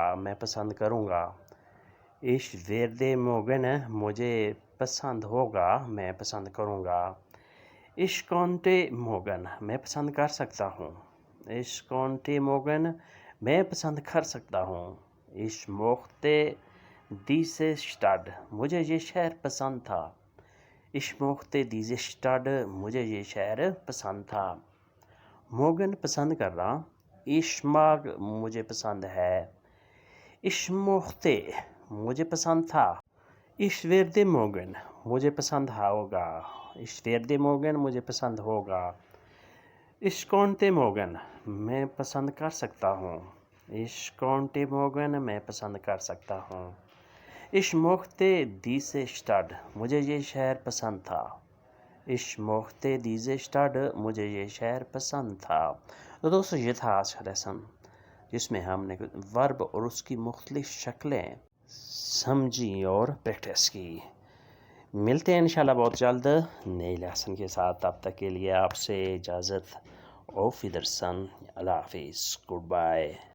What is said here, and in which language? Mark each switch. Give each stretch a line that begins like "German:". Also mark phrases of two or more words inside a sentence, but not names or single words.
Urdu: میں پسند کروں گا،
German: ich werde morgen
Urdu: مجھے پسند ہوگا، میں پسند کروں گا،
German: ich könnte morgen
Urdu: میں پسند کر سکتا ہوں،
German: ich könnte morgen
Urdu: میں پسند کر سکتا ہوں،
German: ich mochte diese Stadt
Urdu: مجھے یہ شہر پسند تھا،
German: ich mochte diese Stadt
Urdu: مجھے یہ شہر پسند تھا۔ morgen پسند کرنا،
German: ich mag
Urdu: مجھے پسند ہے،
German: ich mochte
Urdu: مجھے پسند تھا،
German: ich werde morgen
Urdu: مجھے پسند ہوگا.
German: Ich werde morgen
Urdu: مجھے پسند ہوگا.
German: Ich konnte morgen
Urdu: میں پسند کر سکتا ہوں.
German: Ich konnte morgen
Urdu: میں پسند کر سکتا ہوں.
German: Ich mochte diese Stadt
Urdu: مجھے یہ شہر پسند تھا.
German: Ich mochte diese Stadt
Urdu: مجھے یہ شہر پسند تھا. تو دوستو یہ تھا آج کا لیسن جس میں ہم نے ورب اور اس کی مختلف شکلیں سمجھی اور پریکٹس کی. ملتے ہیں انشاءاللہ بہت جلد نئے لیسن کے ساتھ. تب تک کے لیے آپ سے اجازت.
German: Auf Wiedersehen.
Urdu: اللہ حافظ.
English: Good bye.